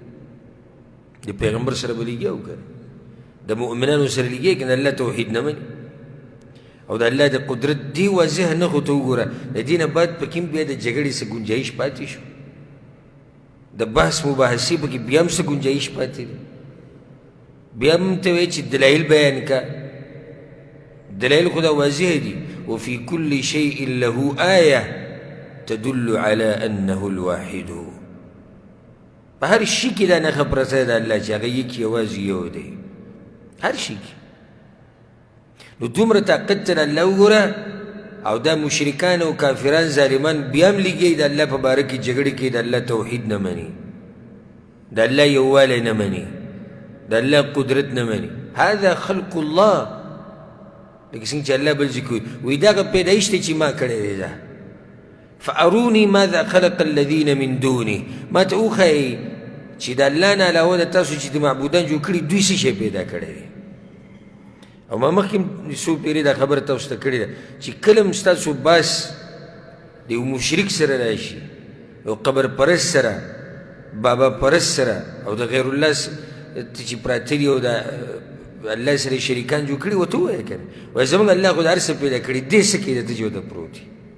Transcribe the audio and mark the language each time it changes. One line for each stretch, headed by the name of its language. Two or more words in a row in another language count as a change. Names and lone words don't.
Pashto: د پیغمبر سره به لګي او که د مؤمنانو سره لګي که د الله توحید نه مني او د الله د قدرت دی واضح نښو ته وګوره. د دې نه بعد پکې هم بیا د جګړې څه ګنجایش پاتې شو، د بحث مباحثې پکې بیا هم څه ګنجایش پاتې دی. بیا هم ته وایې چې دلایل بیان کا، دلایل خو دا واضح دي.
Arabic: وفي كل شيء له آية تدل على أنه الواحد،
Pashto: په هر شي کې دا نښه پرته ده الله چې هغه یک یوازې یو دی، هر شي کې. نو دومره طاقت ته الله وګوره. او دا مشرکان او کافران ظالمان بیا هم لګي د الله په باره کې جګړې کوي، د الله توحید نه مني، د الله یووالی نه مني، د الله قدرت نه مني.
Arabic: هذا خلق الله،
Pashto: لکه څنګه چې الله بل ذکر وایي دغه پیدایش دی چې ما کړی دی. دا
Arabic: فاروني ماذا خلق الذین من دونه،
Pashto: ما ته وښایئ چې د الله نه علاوه د تاسو چې د معبودان جوړ کړي دوی څه شی پیدا کړی دی. او ما مخکې څو پیرې دا خبره تاسو ته کړې ده چې کله هم ستاسو باس د یو مشرک سره راشي، یو قبر پرست سره، بابا پرست سره، او د غیر الله چې پراته دي او د الله سره شریکان جوړ کړي، ورته ووایه که نه وایي زموږ الله خو د هر څه پیدا کړي، دې څه کوي دته چې ورته پروت وي.